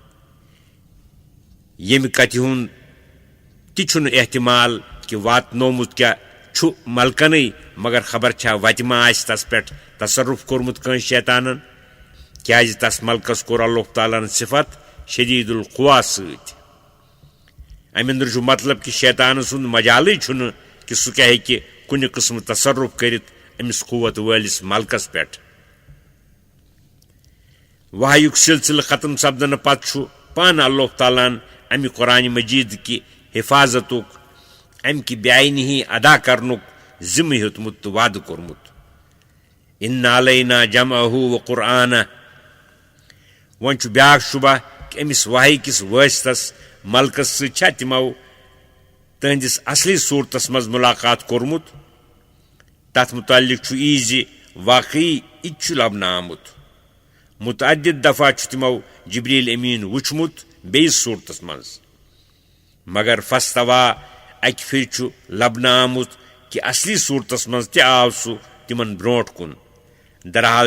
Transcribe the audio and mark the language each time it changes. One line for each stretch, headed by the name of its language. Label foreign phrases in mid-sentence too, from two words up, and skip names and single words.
Kashmiri: ییٚمہِ کتھِ ہُنٛد تہِ چھُنہٕ احتمال کہ واتنومُت کیٛاہ چھُ ملکنٕے مگر خبر چھا وتہِ ما آسہِ تس پٮ۪ٹھ تصرُف کوٚرمُت کٲنٛسہِ شیطانن کیٛازِ تس ملکس کوٚر اللہ تعالیٰ ہن صفت
Arabic: شدید القوا
Kashmiri: سۭتۍ امہِ اندر چھُ مطلب کہ شیطان سُنٛد مجالٕے چھُنہٕ کہ سُہ کیٛاہ ہیٚکہِ کُنہِ قٕسمہٕ تصرُف کٔرِتھ أمِس قوت وٲلِس ملکس پٮ۪ٹھ وحیُک سلسلہٕ ختم سپدنہٕ پتہٕ چھُ پانہٕ اللہ تعالیٰ ہن امہِ قرآنِ مجیٖد کہِ حفاظتُک امہِ کہِ بے عینی ادا کرنُک ذمہٕ ہیوٚتمُت تہٕ وعدٕ کوٚرمُت
Arabic: اِنَّ علینا جمعہ و قرآنہ
Kashmiri: وۄنۍ چھُ بیٛاکھ شُبہ کہ أمِس وحی کِس وٲستس ملکس سۭتۍ چھا تِمو تہنٛدِس اصلی صوٗرتس منٛز مُلاقات کوٚرمُت تتھ مُتعلق چھُ یی زِ واقعی یہِ تہِ چھُ لبنہٕ آمُت متعدد دفعہ چھُ تِمو جبریل امیٖن وٕچھمُت بیٚیِس صوٗرتس منٛز مگر فستوا اکہِ پھِرِ چھُ لبنہٕ آمُت کہ اصلی صوٗرتس منٛز تہِ آو سُہ تِمن برونٛٹھ کُن درحال